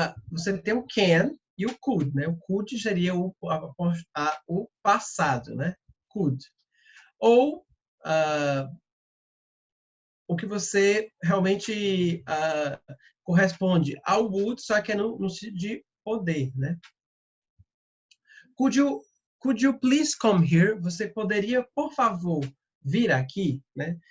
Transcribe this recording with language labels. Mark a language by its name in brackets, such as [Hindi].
[Portuguese] Você tem o can e o could, né? O could seria o passado, né? Could. Ou o que você realmente corresponde ao would, só que é no sentido de poder, né? [English] Could you please come here? [Portuguese] Você poderia, por favor, vir aqui, né?